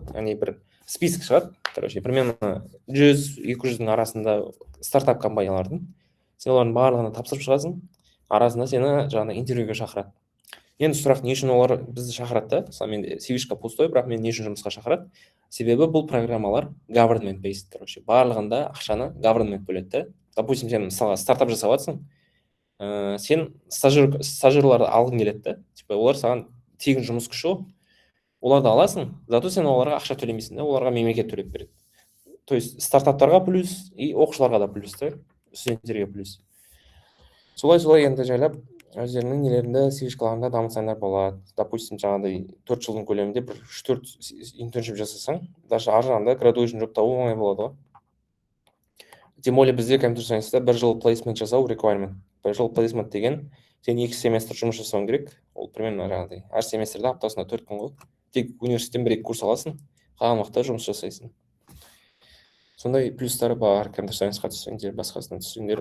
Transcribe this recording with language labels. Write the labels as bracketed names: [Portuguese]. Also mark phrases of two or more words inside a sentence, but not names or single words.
[Kazakh] Яғни бір список шығады, короче, примерно 100-200-дің арасында стартап компаниялардың. Сен олардың барлығына тапсырып шығасың, арасында сені жаңа интервьюге шақырады. Енді сұрақ, не үшін олар бізді шақырады да? Мысалы менде CV-шка пустой, бірақ мен не үшін жұмысқа шақырады? Себебі бұл программалар [English] government based, [Kazakh] короче, барлығында ақшаны government бөледі да. Допустим, сен мысалы стартап жасап жатсың, сен стажерларды алғың келеді да. Типа олар саған тегін жұмыс күші, оларды аласың, зато сен оларға ақша төлемейсің да, оларға мемлекет төлеп береді. [Russian] То есть [Kazakh] стартаптарға плюс и оқушыларға да плюс та, студенттерге плюс. Солай енді жайлап өздерінің нелерінде CV-шкаларында дамытсаңдар болады. Допустим, жаңағыдай 4 жылдың көлемінде бір 3-4 интерншип жасасаң, даже ар жағында [English] graduation job [Kazakh] табу оңай болады ғой. [Russian] Тем более [Kazakh] бізде [English] computer science [Kazakh] 1 жыл плейсмент жасау requirement. 1 жыл плейсмент деген сен 2 семестр жұмыс жасауың керек. Ол примерно жаңағыдай әр семестрде аптасына 4 күн ғой. Тек университеттен 1-2 курс аласың, қалған уақытта жұмыс жасайсың. Сондай плюстары бар [English] computer science [Kazakh] түссеңдер, басқасына түссеңдер.